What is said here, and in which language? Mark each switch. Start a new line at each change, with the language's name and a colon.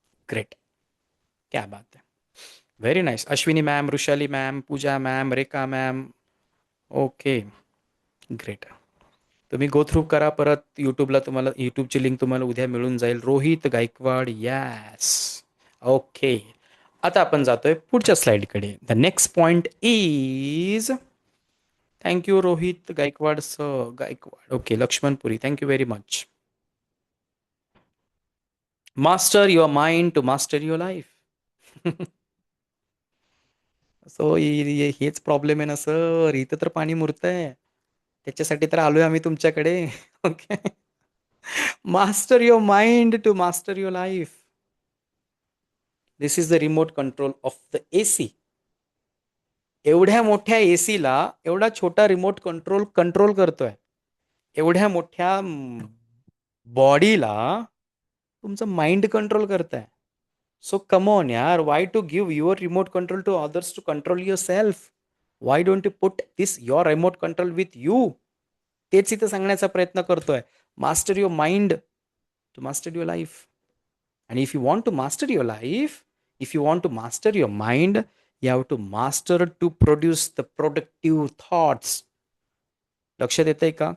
English: great,
Hindi: क्या बात है,
English: Very nice.
Marathi: Ashwini ma'am, Rushali ma'am, पूजा मॅम, रेखा मॅम, ओके, ग्रेट. तुम्ही गो थ्रू करा. परत यूट्यूबला तुम्हाला यूट्यूबची लिंक तुम्हाला उद्या मिळून जाईल. Rohit Gaikwad, yes, okay. आता आपण जातोय पुढच्या स्लाइडकडे.
English: The next point is, thank you Rohit Gaikwad sir, Gaikwad, okay, Laxmanpuri, thank you very much. Master your mind to master your life.
Marathi: So हेच प्रॉब्लेम आहे ना सर, इथं तर पाणी मुरतंय. त्याच्यासाठी तर आलोय आम्ही तुमच्याकडे.
English: Okay, master your mind to master your life. This is the remote control of the AC.
Marathi: एवढ्या मोठ्या एसीला एवढा छोटा रिमोट कंट्रोल करतोय. एवढ्या मोठ्या बॉडीला तुमचं माइंड कंट्रोल करताय.
English: So come on यार, why to give your remote control to others to control yourself? Why don't you put this your remote control with you?
Marathi: तेच इथं सांगण्याचा प्रयत्न करतोय.
English: Master your mind to master your life. आणि if you want to master your life, if you want to master your mind, you have to master to produce the productive thoughts.
Marathi: लक्षात येतंय का?